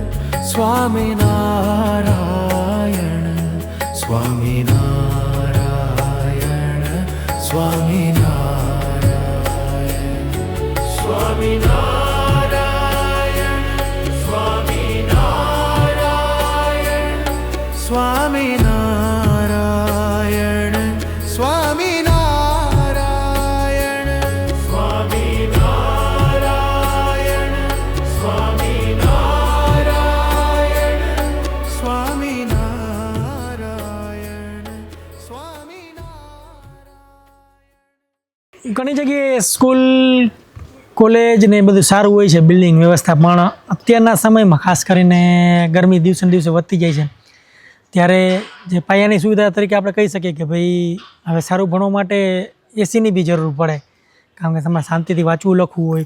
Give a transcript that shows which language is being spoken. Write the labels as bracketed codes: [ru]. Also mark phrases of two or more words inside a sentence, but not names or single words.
[gu] स्वामीनारायण स्वामीनारायण स्वामीनारायण स्वामीनारायण स्वामीनारायण स्वामीनारायण स्वामीनारायण स्वामीनारायण स्वामीनारायण स्वामीनारायण स्वामीनारायण ઘણી જગ્યાએ સ્કૂલ કોલેજ ને એ બધું સારું હોય છે, બિલ્ડિંગ વ્યવસ્થા, પણ અત્યારના સમયમાં ખાસ કરીને ગરમી દિવસે ને દિવસે વધતી જાય છે, ત્યારે જે પાયાની સુવિધા તરીકે આપણે કહી શકીએ કે ભાઈ હવે સારું ભણવા માટે એસીની બી જરૂર પડે, કારણ કે તમારે શાંતિથી વાંચવું લખવું હોય.